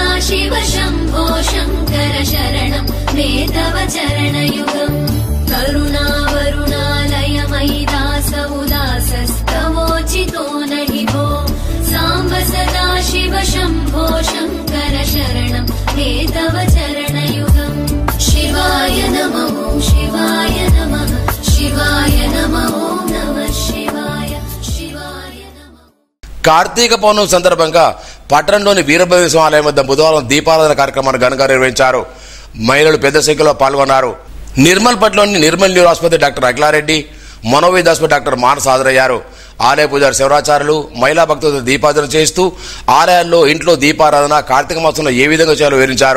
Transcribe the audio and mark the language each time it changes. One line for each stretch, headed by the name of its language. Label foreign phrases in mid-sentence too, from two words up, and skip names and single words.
Sanskrit: शिव शम्भो शङ्कर शरणं मे तव चरणयुगम् करुणावरुणालय मयि दास उदासस्तवोचितो नहि भो साम्ब सदा शिव शम्भो शङ्कर शरणं मे तव चरणयुगम् शिवाय नमो शिवाय नमः शिवाय नमो नमः शिवाय शिवाय नमः
Telugu: కార్తీక పౌర్ణమి సందర్భంగా పట్టణంలోని వీరభద్ర ఆలయం వద్ద బుధవారం దీపారాధన కార్యక్రమాన్ని ఘనంగా నిర్వహించారు. మహిళలు పెద్ద సంఖ్యలో పాల్గొన్నారు. నిర్మల్ పట్లోని నిర్మల్ న్యూరో ఆసుపత్రి డాక్టర్ అఖిలారెడ్డి, మనోవైద్య ఆసుపత్రి డాక్టర్ మానస్ హాజరయ్యారు. ఆలయ పూజారి శివరాచార్యులు మహిళా భక్తులతో దీపారాధన చేస్తూ ఆలయాల్లో ఇంట్లో దీపారాధన కార్తీక మాసంలో ఏ విధంగా చేయాలో వివరించారు.